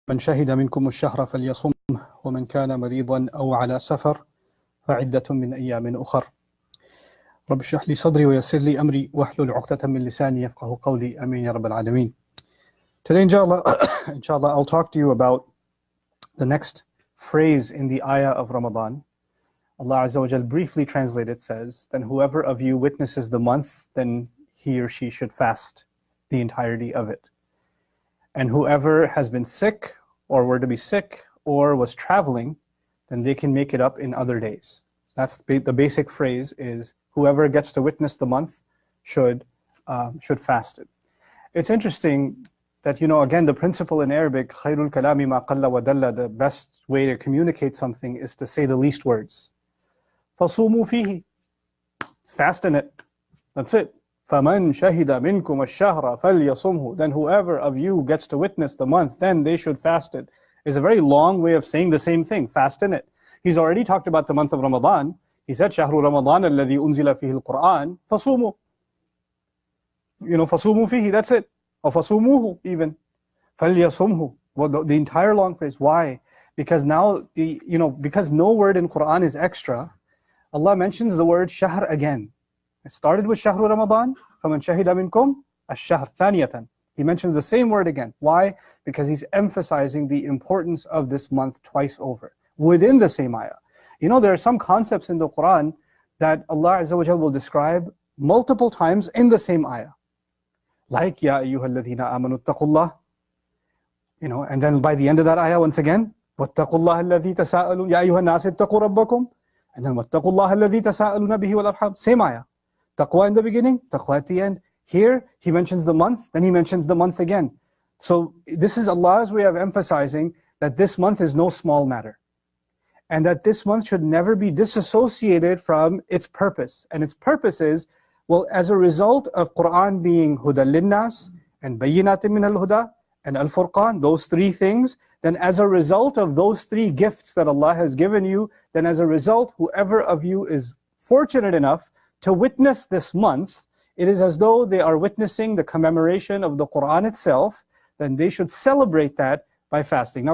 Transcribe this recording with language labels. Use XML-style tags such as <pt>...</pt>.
<ar>من شهد منكم الشهر فليصمه ومن كان مريضا أو على سفر فعدة من أيام أخر رب اشرح لي صدري ويسر لي أمري واحلل عقدة من لساني يفقه قولي آمين يا رب العالمين.</ar> <en>Today inshallah I'll talk to you about the next phrase in the Ayah of Ramadan. Allah Azza wa Jal briefly translated says, then whoever of you witnesses the month, then he or she should fast the entirety of it. And whoever has been sick or were to be sick or was traveling, then they can make it up in other days. That's the basic phrase is whoever gets to witness the month should fast it. It's interesting that, again, the principle in Arabic,</en> <ar>خَيْرُ الْكَلَامِ مَا قَلَّ وَدَلَّ,</ar> <en>the best way to communicate something is to say the least words.</en> <ar>فَصُومُوا فِيهِ,</ar> <en>it's fast in it. That's it.</en> <ar>فَمَنْ شَهِدَ مِنْكُمُ الشَّهْرَ فَلْيَصُمْهُ,</ar> <en>then whoever of you gets to witness the month, then they should fast it. Is a very long way of saying the same thing, fast in it. He's already talked about the month of Ramadan. He said,</en> <ar>شَهْرُ رَمَضَانَ الَّذِي أُنزِلَ فِيهِ الْقُرْآنِ فَصُومُوا. فَصُومُوا فِيهِ,</ar> <en>that's it. Or</en> <ar>فَصُومُوهُ</ar> <en>even.</en> <ar>فَلْيَصُمْهُ.</ar> <en>Well, the entire long phrase. Why? Because now, because no word in Quran is extra, Allah mentions the word shahr again. It started with</en> <ar>شهر رمضان فَمَنْ شَهِدَ مِنْكُمْ الشَّهْرَ ثَانِيَةً.</ar> <en>He mentions the same word again. Why? Because he's emphasizing the importance of this month twice over, within the same ayah. There are some concepts in the Quran that Allah Azza wa Jal will describe multiple times in the same ayah.</en> <ar>Like, يَا أَيُّهَا الَّذِينَ آمَنُوا اتَّقُوا اللَّهِ.</ar> <en>And then by the end of that ayah, once again,</en> <ar>وَاتَّقُوا اللَّهَ الَّذِي تَسَاءَلُونَ يَا أَيُّهَا النَّاسِ اتَّقُوا رَبَّكُمْ.</ar> <en>And then</en> <ar>وَاتَّقُوا اللَّهَ الَّذِي تَسَاءَلُونَ بِهِ وَالْأَرْحَامَ.</ar> <en>Same ayah. Taqwa in the beginning, taqwa at the end. Here, he mentions the month, then he mentions the month again. So this is Allah's way of emphasizing that this month is no small matter. And that this month should never be disassociated from its purpose. And its purpose is, well, as a result of Quran being Huda Linnas and Bayyinatin min al-Huda and Al-Furqan, those three things, then as a result of those three gifts that Allah has given you, then as a result, whoever of you is fortunate enough to witness this month, it is as though they are witnessing the commemoration of the Quran itself, then they should celebrate that by fasting.</en>